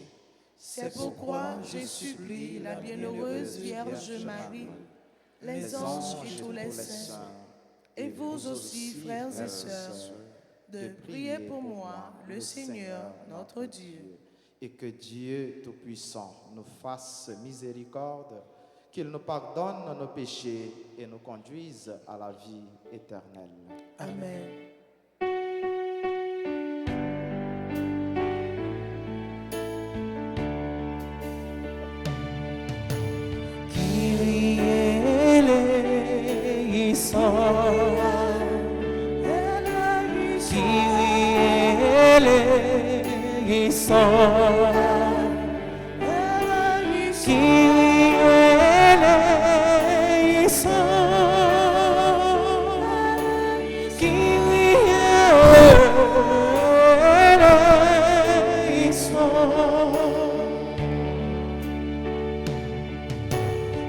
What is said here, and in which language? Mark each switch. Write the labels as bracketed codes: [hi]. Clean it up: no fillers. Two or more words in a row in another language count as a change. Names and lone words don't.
[fr] C'est pourquoi je supplie la bienheureuse Vierge Marie, les anges et tous les saints, et vous aussi, frères et sœurs, de prier pour moi, le Seigneur, notre Dieu. Et que Dieu Tout-Puissant nous fasse miséricorde, qu'il nous pardonne nos péchés et nous conduise à la vie éternelle. Amen. [el] Kyrie eleison, Kyrie eleison, Kyrie eleison, Kyrie eleison.